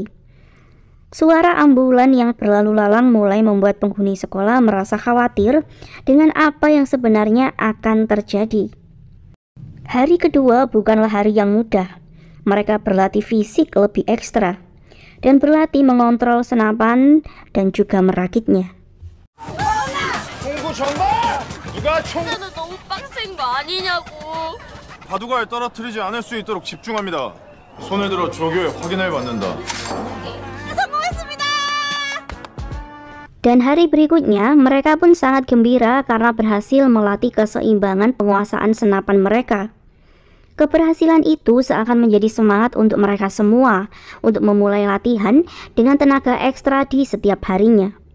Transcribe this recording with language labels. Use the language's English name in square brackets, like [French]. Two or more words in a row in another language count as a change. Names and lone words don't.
[Indonesian] Suara ambulan yang berlalu lalang mulai membuat penghuni sekolah merasa khawatir dengan apa yang sebenarnya akan terjadi. Hari kedua bukanlah hari yang mudah. Mereka berlatih fisik lebih ekstra dan berlatih mengontrol senapan dan juga merakitnya. [Korean] 총구 전방! 누가 총... 너무 빡센 거 아니냐고. 바둑알 떨어뜨리지 않을 수 있도록 집중합니다. 손을 들어 조교에 확인을 받는다. 성공했습니다. [Indonesian] Dan hari berikutnya mereka pun sangat gembira karena berhasil melatih keseimbangan penguasaan senapan mereka. Keberhasilan itu seakan menjadi semangat untuk mereka semua untuk memulai latihan dengan tenaga ekstra di setiap harinya.